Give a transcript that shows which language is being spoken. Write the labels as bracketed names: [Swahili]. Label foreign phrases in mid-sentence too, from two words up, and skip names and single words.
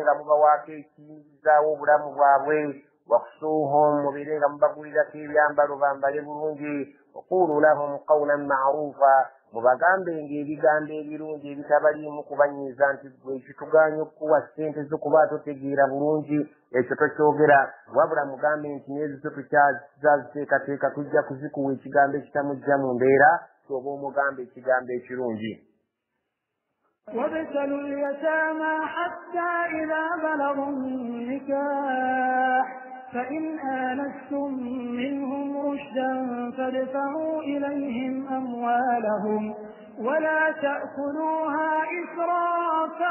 [Ganda] nga mubawaako ekiyingirizaawo obulamu bwabwe wakusuuhum mubeere nga mubagulirako ebyambalo bambale bulungi [Arabic] وقولوا لهم قولا معروفا [Ganda] mubagambenga ebigambo ebirungi ebitabaliimu kubanyiiza nti gwe ekitugaanya okukuwa ssente zokuba totegeera bulungi ekyo tokyogera wabula mugambe nti n'ezizo tukyaziteekateeka tujja kuzikuwa ekigambo ekitamujja mu mbeera kyoba omugambe ekigambo ekirungi [Arabic] وابتلوا اليتامى حتى إذا بلغوا النكاح فإن آنستم منهم رشدا فادفعوا إليهم أموالهم ولا تأكلوها إسرافا